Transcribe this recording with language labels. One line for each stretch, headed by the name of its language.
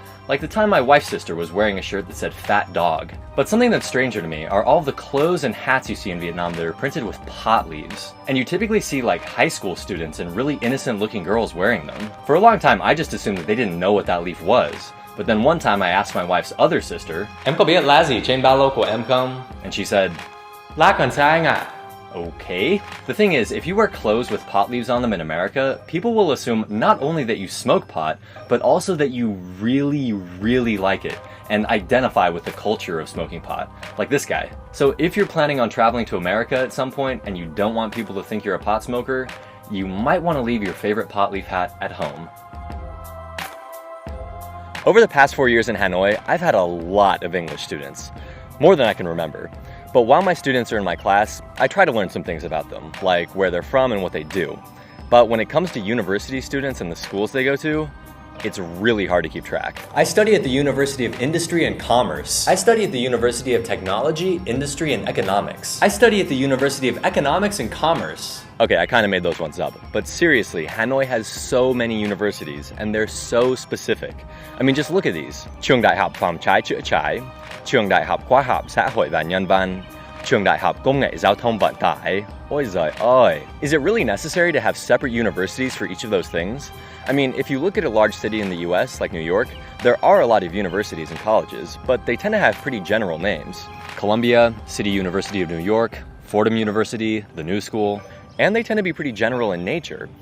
English: Like the time my wife's sister was wearing a shirt that said "fat dog." But something that's stranger to me are all the clothes and hats you see in Vietnam that are printed with pot leaves. And you typically see like high school students and really innocent looking girls wearing them. For a long time, I just assumed that they didn't know what that leaf was. But then one time I asked my wife's other sister,
Vietnamese: "Em có biết lá gì trên ba lô của em không?"
English: and she said,
Vietnamese: "Lá cần sa anh ạ."
English: okay. The thing is, if you wear clothes with pot leaves on them in America, people will assume not only that you smoke pot, but also that you really, really like it and identify with the culture of smoking pot, like this guy. So if you're planning on traveling to America at some point and you don't want people to think you're a pot smoker, you might want to leave your favorite pot leaf hat at home. Over the past 4 years in Hanoi, I've had a lot of English students, more than I can remember. But while my students are in my class, I try to learn some things about them, like where they're from and what they do. But when it comes to university students and the schools they go to, it's really hard to keep track. I study at the University of Industry and Commerce. I study at the University of Technology, Industry and Economics. I study at the University of Economics and Commerce. Okay, I kind of made those ones up. But seriously, Hanoi has so many universities, and they're so specific. I mean, just look at these.
Vietnamese: Trường Đại học Phòng Cháy Chữa Cháy, Trường Đại học Khoa học Xã hội và Nhân văn, Trường Đại học Công nghệ Giao thông Vận tải. Ôi giời ơi.
English: Is it really necessary to have separate universities for each of those things? I mean, if you look at a large city in the US, like New York, there are a lot of universities and colleges, but they tend to have pretty general names. Columbia, City University of New York, Fordham University, the New School, and they tend to be pretty general in nature.